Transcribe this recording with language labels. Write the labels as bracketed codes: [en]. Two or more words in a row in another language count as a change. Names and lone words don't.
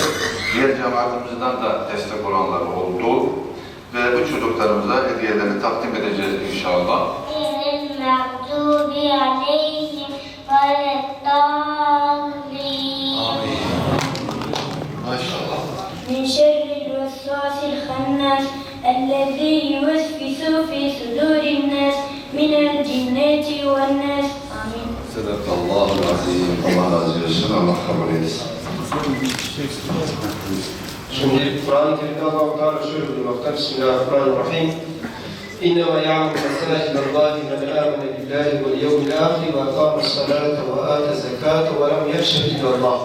[tr] Diğer cemaatimizden de destek olanlar oldu. Ve bu çocuklarımıza hediyelerini takdim edeceğiz inşallah. Amin. Maşallah. [ar] من شر الوسواس الخناس الذي يوسوس في صدور الناس من الجنة والناس. آمين. صدق الله العظيم. [tr] Allah razı olsun. Allah kabul etsin. Şimdi Kur'an-ı Kerim'de Allah-u Teala şöyle buyurmakta. [ar] بسم الله الرحمن الرحيم. إنما يعمر مساجد الله من آمن بالله واليوم الآخر وأقام الصلاة وآتى الزكاة ولم يخش إلا الله.